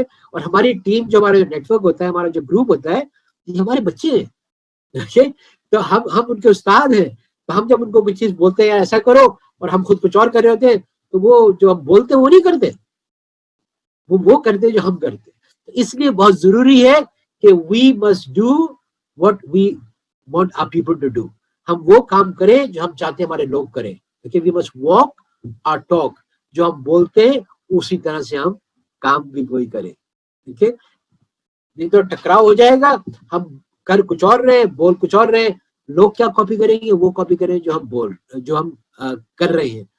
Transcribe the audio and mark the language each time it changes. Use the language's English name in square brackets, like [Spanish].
[Urdu] اور ہماری ٹیم, جو ہمارا نیٹ ورک ہوتا ہے, ہمارا جو گروپ ہوتا ہے, یہ ہمارے بچے ہیں, ٹھیک ہے. تو ہم ان کے استاد ہیں. تو ہم جب ان کو کوئی چیز بولتے ہیں ایسا کرو, اور ہم خود کچھ اور کر رہے ہوتے ہیں, تو وہ جو ہم بولتے ہیں وہ نہیں کرتے, وہ کرتے جو ہم کرتے. اس لیے بہت ضروری ہے کہ [English] we must do what we want our people to do. [Urdu] ہم وہ کام کریں جو ہم چاہتے ہیں ہمارے لوگ کریں. [English] we must walk or talk. [Urdu] جو ہم بولتے ہیں اسی طرح سے ہم کام بھی وہی کریں, ٹھیک ہے. نہیں تو ٹکراؤ ہو جائے گا. ہم کر کچھ اور رہے, بول کچھ اور رہے, لوگ کیا کاپی کریں گے, وہ کاپی کریں جو ہم کر رہے ہیں.